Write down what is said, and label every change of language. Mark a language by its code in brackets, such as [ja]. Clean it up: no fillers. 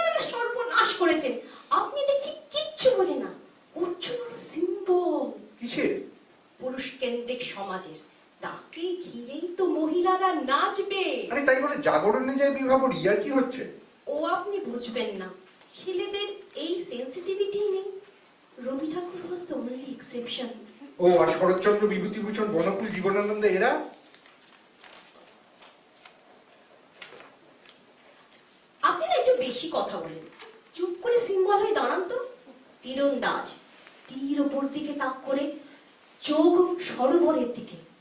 [bn] সর্বনাশ করেছেন আপনি, দেখছি কিচ্ছু বোঝে না। অর্জুন হলো সিম্বল। কিসের? পুরুষ কেন্দ্রিক সমাজের, তাকে ঘিরেই তো মহিলারা নাচবে। আরে তাই বলে জাগরণে যায় বিভাবরী, আর কি হচ্ছে? ও আপনি বুঝবেন না, ছেলেদের এই সেন্সিটিভিটি নেই। [en] Rabi Thakur was the only exception. [bn] ও আর শরৎচন্দ্র, বিভূতিভূষণ, বনকুল, জীবনানন্দ এরা? আপনারা একটু বেশি কথা বলেন, চুপ করে সিম্বল হয়ে দাঁড়ান তো। তীরন্দাজ তীর ওপর দিকে তাক করে, চোখ সরোবরের দিকে।